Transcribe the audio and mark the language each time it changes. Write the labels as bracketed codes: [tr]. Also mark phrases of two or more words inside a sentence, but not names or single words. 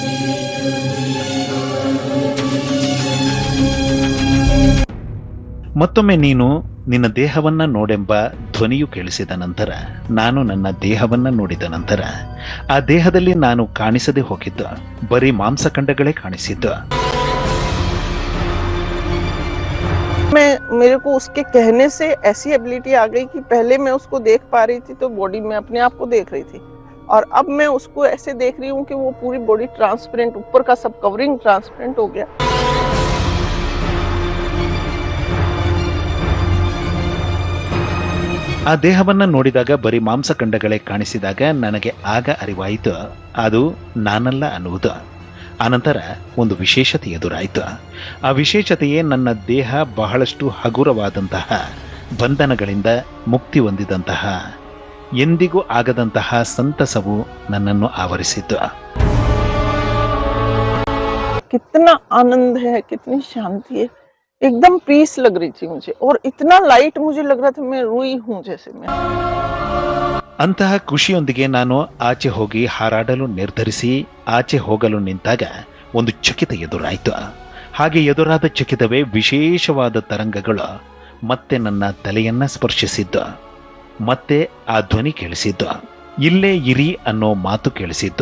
[kn] ಮತ್ತೊಮ್ಮೆ ನೀನು ನಿನ್ನ ದೇಹವನ್ನ ನೋಡೆಂಬ ಧ್ವನಿಯು ಕೇಳಿಸಿದ ನಂತರ ನಾನು ನನ್ನ ದೇಹವನ್ನ ನೋಡಿದ ನಂತರ ಆ ದೇಹದಲ್ಲಿ ನಾನು ಕಾಣಿಸದೆ ಹೋಗಿದ್ದು ಬರೀ ಮಾಂಸಖಂಡಗಳೇ ಕಾಣಿಸಿದ್ದು. [hi] मेरे को उसके कहने से ऐसी एबिलिटी आ गई कि पहले मैं उसको देख पा रही थी तो बॉडी में अपने आप को देख रही थी, और अब मैं उसको ऐसे देख रही हूँ कि वो पूरी [en] body transparent, [hi] ऊपर का सब [en] covering transparent [hi] हो गया। [kn] ಆ ದೇಹವನ್ನ ನೋಡಿದಾಗ ಬರೀ ಮಾಂಸಖಂಡಗಳೇ ಕಾಣಿಸಿದಾಗ ನನಗೆ ಆಗ ಅರಿವಾಯಿತು ಅದು ನಾನಲ್ಲ ಅನ್ನುವುದು. ಆನಂತರ ಒಂದು ವಿಶೇಷತೆ ಎದುರಾಯಿತು. ಆ ವಿಶೇಷತೆಯೇ ನನ್ನ ದೇಹ ಬಹಳಷ್ಟು ಹಗುರವಾದಂತಹ ಬಂಧನಗಳಿಂದ ಮುಕ್ತಿ ಹೊಂದಿದಂತಹ, ಎಂದಿಗೂ ಆಗದಂತಹ ಸಂತಸವು ನನ್ನನ್ನು ಆವರಿಸಿತು. [hi] कितना आनंद है, कितनी शांति है, एकदम पीस लग रही थी मुझे, और इतना लाइट मुझे लग रहा था मैं रुई हूँ जैसे मैं। [kn] ಅಂತಹ ಖುಷಿಯೊಂದಿಗೆ ನಾನು ಆಚೆ ಹೋಗಿ ಹಾರಾಡಲು ನಿರ್ಧರಿಸಿ ಆಚೆ ಹೋಗಲು ನಿಂತಾಗ ಒಂದು ಚಕಿತ ಎದುರಾಯಿತು. ಹಾಗೆ ಎದುರಾದ ಚಕಿತವೇ ವಿಶೇಷವಾದ ತರಂಗಗಳು ಮತ್ತೆ ನನ್ನ ತಲೆಯನ್ನ ಸ್ಪರ್ಶಿಸಿದ್ದು. ಮತ್ತೆ ಆ ಧ್ವನಿ ಕೇಳಿಸಿದ್ದು. ಇಲ್ಲೇ ಇರಿ ಅನ್ನೋ ಮಾತು ಕೇಳಿಸಿದ್ದು.